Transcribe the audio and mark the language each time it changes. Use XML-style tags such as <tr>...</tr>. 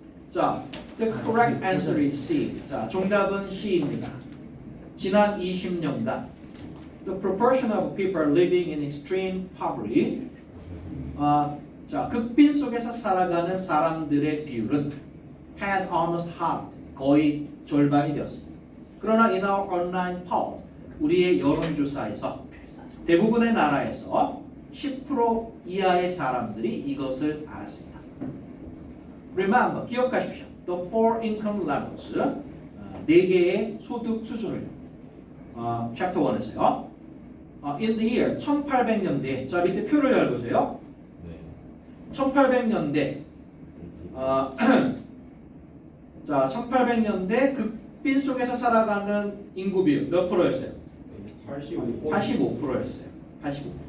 <en>자, the correct answer is C.</en> <ko>자, 정답은 C입니다. 지난 20년간</ko> <en>the proportion of people living in extreme poverty.</en> <ko>자, 극빈 속에서 살아가는 사람들의 비율은</ko> <en>has almost halved.</en> <ko>거의 절반이 되었습니다. 그러나</ko> <en>in our online poll,</en> <ko>우리의 여론조사에서 대부분의 나라에서 10% 이하의 사람들이 이것을 알았습니다.</ko> <en>Remember,</en> <ko>기억하십시오.</ko> <en>The four income levels,</en> <ko>4개의 소득 수준을</ko> <en>Chapter 1에서요. In the year</en> <ko>1800년대, 자 밑에 표를 잘 보세요. 1800년대, 자 1800년대 극빈 속에서 살아가는 인구 비율 몇 프로였어요? 85%였어요. 85%.</ko>